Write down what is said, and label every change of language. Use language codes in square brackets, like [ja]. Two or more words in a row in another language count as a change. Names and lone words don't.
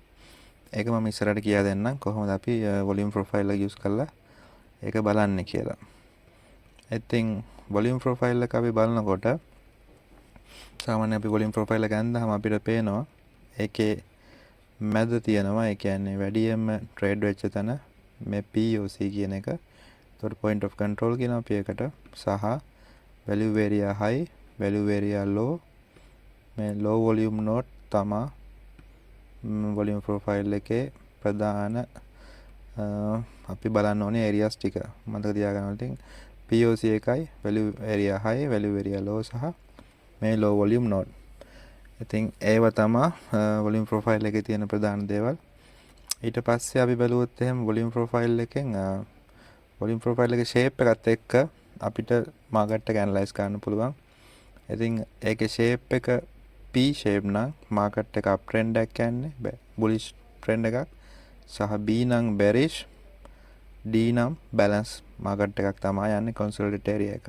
[si] ඒක මම ඉස්සරහට කියලා දෙන්නම් කොහොමද අපි [en] volume profile [si] එක use කරලා ඒක බලන්නේ කියලා. ඉතින් [en] volume profile [si] එක අපි බලනකොට සාමාන්‍යයෙන් අපි [en] volume profile [si] එක ගන්නාම අපිට පේනවා ඒකේ මැද තියෙනවා. ඒ කියන්නේ වැඩියෙන්ම trade වෙච්ච තැන මේ POC කියන එක. එතකොට [en] point of control [si] කියන අපි එකට සහ [en] value area high, value area low, [si] මේ [en] low volume node [si] තමයි [en] volume profile [si] එකේ ප්‍රධාන අපි බලන්න ඕනේ areas ටික. මතක තියාගන්න ඕනේ. POC එකයි [en] value area high, value area low [si] සහ මේ [en] low volume node. [si] ඉතින් ඒව තමයි [en] volume profile [si] එකේ තියෙන ප්‍රධාන දේවල්. ඊට පස්සේ අපි බලුවොත් එහෙම [en] volume profile [si] එකෙන් [en] volume profile [si] එකේ shape එකත් එක්ක අපිට market එක analyze කරන්න පුළුවන්. ඉතින් ඒකේ shape එක [en] P shape [si] නම් market එක [en] up trend [si] එකක් යන්නේ [en] bullish trend [si] එකක් සහ B නම් bearish, D නම් [en] balance market [si] එකක් තමයි යන්නේ [en] consolidate area [si] එකක්.